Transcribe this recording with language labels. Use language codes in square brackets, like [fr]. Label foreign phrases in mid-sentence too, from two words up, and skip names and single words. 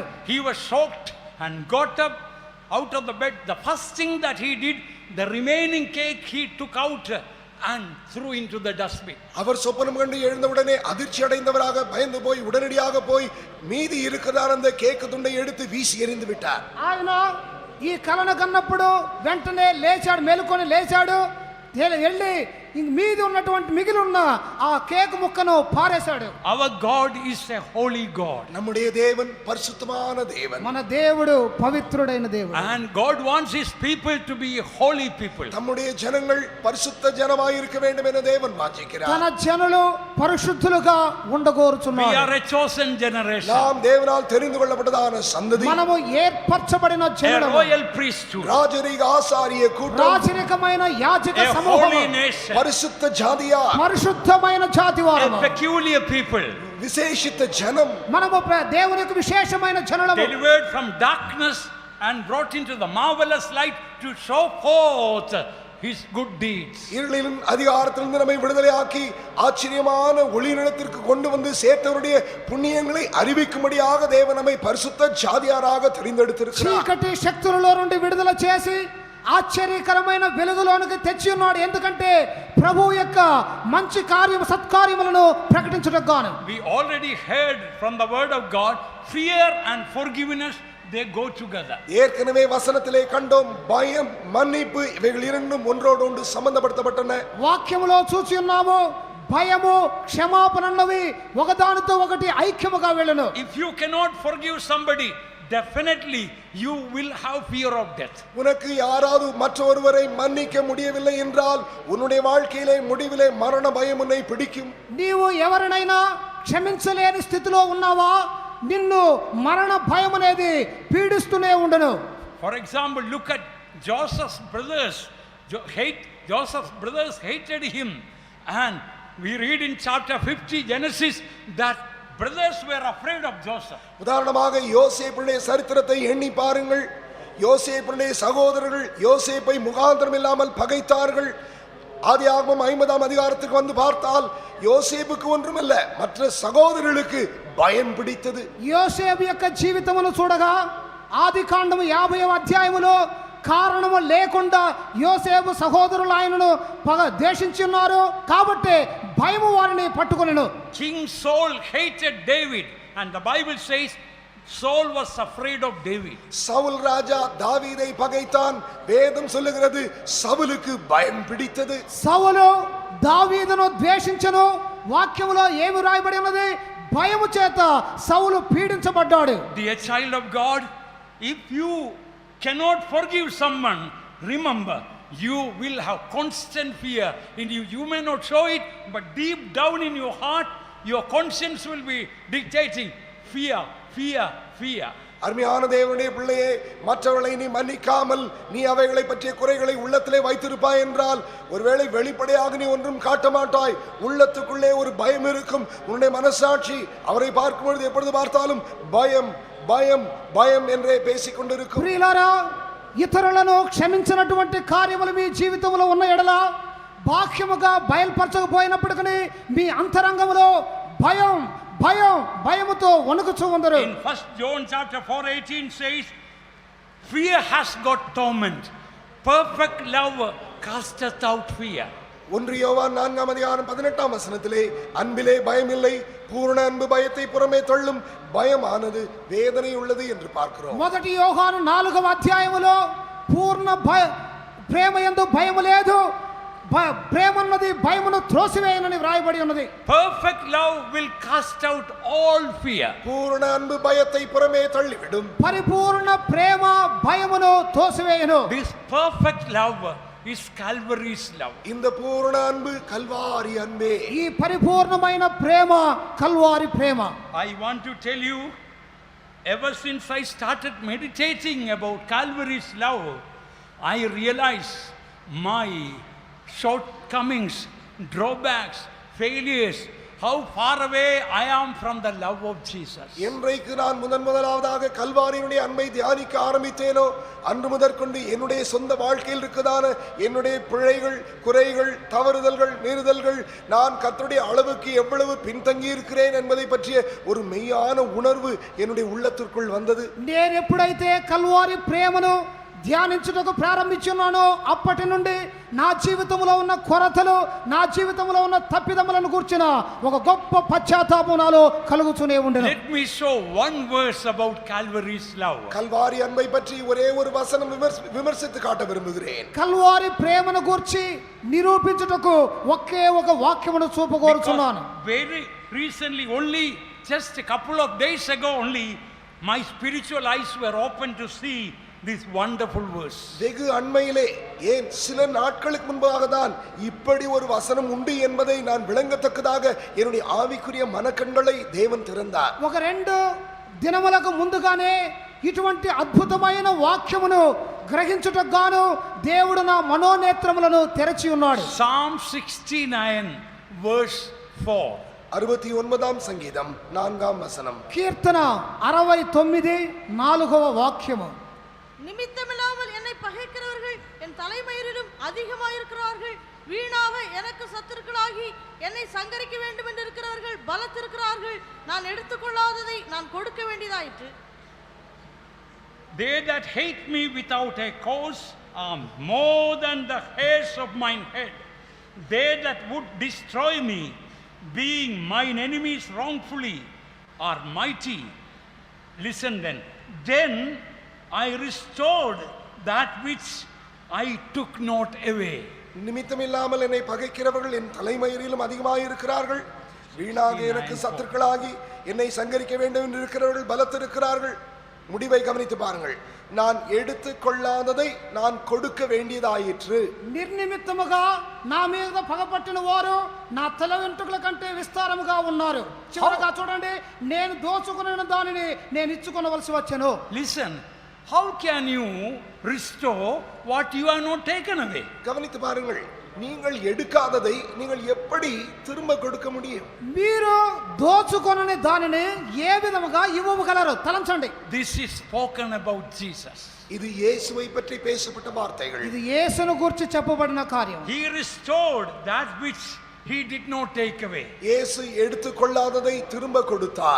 [en] He was shocked and got up out of the bed. The first thing that he did, the remaining cake he took out and threw into the dustbin. [ta] அவர் சொப்பனம் கண்டு எழுந்தவுடனே அதிர்ச்சி அடைந்தவராக பயந்து போய் உடனடியாக போய் மீதி இருக்கிறதான அந்த கேக்கு துண்டை எடுத்து வீசி எறிந்து விட்டார். [te] ఆయన ఈ కలను కన్నప్పుడు వెంటనే లేచాడు, మేలుకొని లేచాడు, వెళ్ళి మీది ఉన్నటువంటి మిగిలి ఉన్న ఆ కేక్ ముక్కను పారేశాడు. [en] Our God is a holy God. [ta] நம்முடைய தேவன் பரிசுத்தமான தேவன். [te] మన దేవుడు పవిత్రుడైన దేవుడు. [en] And God wants his people to be holy people. [ta] நம்முடைய ஜனங்கள் பரிசுத்த ஜனமாய் இருக்க வேண்டும் என தேவன் வாஞ்சிக்கிறார். [te] తన జనులు పరిశుద్ధులుగా ఉండగోరుచున్నారు. [en] We are a chosen generation. [ta] நாம் தேவனால் தெரிந்து கொள்ளப்பட்டதான சந்ததி. [te] మనము ఏర్పరచబడిన జనులు. [en] A royal priesthood. [ta] ராஜரீக ஆசாரிய கூட்டம். [te] రాజరికమైన యాజక [en] A [te] సమూహం. [en] holy nation. [ta] பரிசுத்த ஜாதியா. [te] పరిశుద్ధమైన జాతి వారు. [en] A peculiar people. [ta] விசேஷித்த ஜனம். [te] మనము దేవునికి విశేషమైన జనులము. [en] Delivered from darkness and brought into the marvelous light to show forth his good deeds. [ta] இருளின் அதிகாரத்திலிருந்து நம்மை விடுதலையாக்கி ஆச்சரியமான ஒளி நிலத்திற்கு கொண்டு வந்து சேர்த்தவருடைய புண்ணியங்களை அறிவிக்கும்படியாக தேவன் நம்மை பரிசுத்த ஜாதியாராக தெரிந்தெடுத்திருக்கிறார். [te] చీకటి శక్తులలో నుండి విడుదల చేసి ఆశ్చర్యకరమైన వెలుగులోనికి తెచ్చి ఉన్నాడు. ఎందుకంటే ప్రభువు యొక్క మంచి కార్యము సత్కార్యములను ప్రకటించుటకు గాను. [en] We already heard from the word of God, fear and forgiveness, they go together. [ta] ஏற்கனவே வசனத்திலே கண்டோம், பயம் மன்னிப்பு இவைகள் இரண்டும் ஒன்றோடு ஒன்று சம்பந்தப்படுத்தப்பட்டன. [te] వాక్యములో చూసి ఉన్నాము, భయము క్షమాపణ అన్నవి ఒకదానితో ఒకటి ఐక్యముగా వెళ్ళను. [en] If you cannot forgive somebody, definitely you will have fear of death. [ta] உனக்கு யாராவது மற்றொருவரை மன்னிக்க முடியவில்லை என்றால் உன்னுடைய வாழ்க்கையிலே முடிவிலே மரண பயம் உன்னை பிடிக்கும். [te] నీవు ఎవరినైనా క్షమించలేని స్థితిలో ఉన్నావా, నిన్ను మరణ భయం అనేది పీడిస్తూనే ఉండను. [en] For example, look at Joseph's brothers. Joseph's brothers hated him, and we read in chapter 50 Genesis that brothers were afraid of Joseph. [ta] உதாரணமாக யோசேப்புடைய சரித்திரத்தை எண்ணி பாருங்கள். யோசேப்புடைய சகோதரர்கள் யோசேப்பை முகாந்திரம் இல்லாமல் பகைத்தார்கள். ஆதியாகமம் 50ஆம் அதிகாரத்துக்கு வந்து பார்த்தால் யோசேப்புக்கு ஒன்றுமல்ல, மற்ற சகோதரர்களுக்கு பயம் பிடித்தது. [te] యోసేపు యొక్క జీవితమును చూడగా ఆదికాండము 50వ అధ్యాయములో కారణము లేకుండా యోసేపు సహోదరులు ఆయనను ద్వేషించి ఉన్నారు కాబట్టి భయము వారిని పట్టుకొనెను. [en] King Saul hated David, and the Bible says Saul was afraid of David. [ta] சவுல் ராஜா தாவீதை பகைத்தான். வேதம் சொல்லுகிறது சவுலுக்கு பயம் பிடித்தது. [te] సౌలు దావీదును ద్వేషించెను. వాక్యములో ఏమి రాయబడి ఉన్నది? భయము చేత సౌలు పీడించబడ్డాడు. [en] Dear child of God, if you cannot forgive someone, remember you will have constant fear in you. You may not show it, but deep down in your heart your conscience will be dictating fear, fear, fear. [ta] அருமையான தேவனுடைய பிள்ளையே, மற்றவர்களை நீ மன்னிக்காமல் நீ அவைகளை பற்றிய குறைகளை உள்ளத்திலே வைத்திருப்பாய் என்றால் ஒருவேளை வெளிப்படையாக நீ ஒன்றும் காட்ட மாட்டாய். உள்ளத்துக்குள்ளே ஒரு பயம் இருக்கும். உன்னுடைய மனசாட்சி அவரை பார்க்கும் பொழுது எப்பொழுது பார்த்தாலும் பயம் பயம் பயம் என்றே பேசிக் கொண்டிருக்கும். [te] ప్రియులారా, ఇతరులను క్షమించినటువంటి కార్యములు మీ జీవితంలో ఉన్న ఎడల బాహ్యముగా బయలుపరచకపోయినప్పటికీ మీ అంతరంగములో భయం భయం భయముతో వణుకుచూ ఉందరు. [en] In 1 John chapter 4:18 says, fear has got torment, perfect love casteth out fear. [ta] 1 யோவான் 4ஆம் அதிகாரம் 18ஆம் வசனத்திலே அன்பிலே பயமில்லை, பூரண அன்பு பயத்தை புறமே தள்ளும், பயமானது வேதனை உள்ளது என்று பார்க்கிறோம். [te] మొదటి యోహాను 4వ అధ్యాయములో పూర్ణ ప్రేమ యందు భయము లేదు, ప్రేమన్నది భయమును త్రోసివేయనని వ్రాయబడి ఉన్నది. [en] Perfect love will cast out all fear. [ta] பூரண அன்பு பயத்தை புறமே தள்ளிவிடும். [te] పరిపూర్ణ ప్రేమ భయమును తోసివేయను. [en] This perfect love is Calvary's love. [ta] இந்த பூரண அன்பு கல்வாரி அன்பே. [te] ఈ పరిపూర్ణమైన ప్రేమ కల్వారి ప్రేమ. [en] I want to tell you, ever since I started meditating about Calvary's love, I realize my shortcomings, drawbacks, failures, how far away I am from the love of Jesus. [ta] என்றைக்கு நான் முதலாவதாக கல்வாரியினுடைய அன்பை தியானிக்க ஆரம்பித்தேனோ அன்று முதற்கொண்டு என்னுடைய சொந்த வாழ்க்கையில் இருக்கதான என்னுடைய பிழைகள், குறைகள், தவறுதல்கள், மீறுதல்கள், நான் கர்த்தருடைய அளவுக்கு எவ்வளவு பின்தங்கி இருக்கிறேன் என்பதை பற்றிய ஒரு மெய்யான உணர்வு என்னுடைய உள்ளத்திற்குள் வந்தது. [te] నేను ఎప్పుడైతే కల్వారి ప్రేమను ధ్యానించుటకు ప్రారంభించున్నానో అప్పటి నుండి నా జీవితంలో ఉన్న కొరతలు, నా జీవితంలో ఉన్న తప్పిదములను గుర్చిన ఒక గొప్ప పశ్చాత్తాపం నాలో కలుగుతూనే ఉండెను. [en] Let me show one verse about Calvary's love. [ta] கல்வாரி அன்பை பற்றி ஒரே ஒரு வசனம் விமர்சித்து காட்ட விரும்புகிறேன். [te] కల్వారి ప్రేమను గురించి నిరూపించుటకు ఒకే ఒక వాక్యమును చూపగోరుచున్నాను. [en] Very recently, only just a couple of days ago only, my spiritual eyes were open to see this wonderful verse. [ta] வெகு அண்மையிலே, ஏன் சில நாட்களுக்கு முன்பாக தான் இப்படி ஒரு வசனம் உண்டு என்பதை நான் விளங்கத்தக்கதாக என்னுடைய ஆவிக்குரிய மனக்கண்களை தேவன் திறந்தார். [te] ఒక 2 దినములకు ముందుగానే ఇటువంటి అద్భుతమైన వాక్యమును గ్రహించుటకు గాను దేవుడు నా మనోనేత్రములను తెరచి ఉన్నాడు. [en] Psalm 69 verse 4. [ta] 69ஆம் சங்கீதம் 4ஆம் வசனம். [te] కీర్తన 69 4వ వాక్యము. [ta] நிமித்தமில்லாமல் என்னை பகைக்கிறவர்கள் என் தலைமயிரிலும் அதிகமாயிருக்கிறார்கள். வீணாக எனக்கு சத்துருக்களாகி என்னை சங்கரிக்க வேண்டும் என்று இருக்கிறவர்கள் பலத்திருக்கிறார்கள். நான் எடுத்துக்கொள்ளாததை நான் கொடுக்க வேண்டியதாயிற்று. [en] They that hate me without a cause more than the hairs of mine head. They that would destroy me, being mine enemies wrongfully, are mighty. Listen then. Then I restored that which I took not away. [ta] நிமித்தமில்லாமல் என்னை பகைக்கிறவர்கள் என் தலைமயிரிலும் அதிகமாயிருக்கிறார்கள். வீணாக எனக்கு சத்துருக்களாகி என்னை சங்கரிக்க வேண்டும் என்று இருக்கிறவர்கள் பலத்திருக்கிறார்கள். முடிவை கவனித்து பாருங்கள். நான் எடுத்துக்கொள்ளாததை நான் கொடுக்க வேண்டியதாயிற்று. [te] నిర్నిమిత్తముగా నా మీద పగపట్టిన వారు నా తల వెంట్రుకల కంటే విస్తారముగా ఉన్నారు. చివరగా చూడండి, నేను దోచుకున్న దానిని నేను ఇచ్చుకొనవలసి వచ్చెను. [en] Listen, how can you restore what you have not taken away? [ta] கவனித்து பாருங்கள். நீங்கள் எடுக்காததை நீங்கள் எப்படி திரும்ப கொடுக்க முடியும்? [te] మీరు దోచుకొనని దానిని ఏ విధముగా ఇవ్వగలరు? తలంచండి. [en] This is spoken about Jesus. [ta] இது இயேசுவை பற்றி பேசப்பட்ட வார்த்தைகள். [te] ఇది యేసును గురించి చెప్పబడిన కార్యం. [en] He restored that which he did not take away. [ta] இயேசு எடுத்துக்கொள்ளாததை திரும்ப கொடுத்தார்.